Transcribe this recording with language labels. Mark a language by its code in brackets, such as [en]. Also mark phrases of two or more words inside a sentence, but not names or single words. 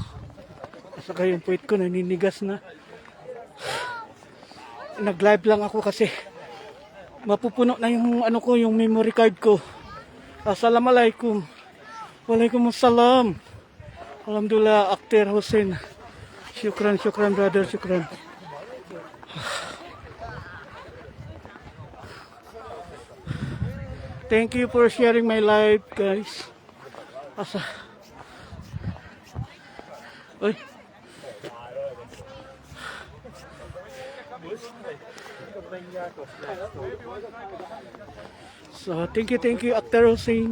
[tl] Saka yung puwit ko naninigas na. Nag-live lang ako kasi mapupuno na yung ano ko, yung memory card ko. [ar] السلام عليكم. وعليكم السلام. Alhamdulillah, Akhtar Hussein. شكرا، شكرا brother, syukran. [en] Thank you for sharing my live, guys. [tl] Asa. Oy. [en] So, thank you, Akhtar Hussein.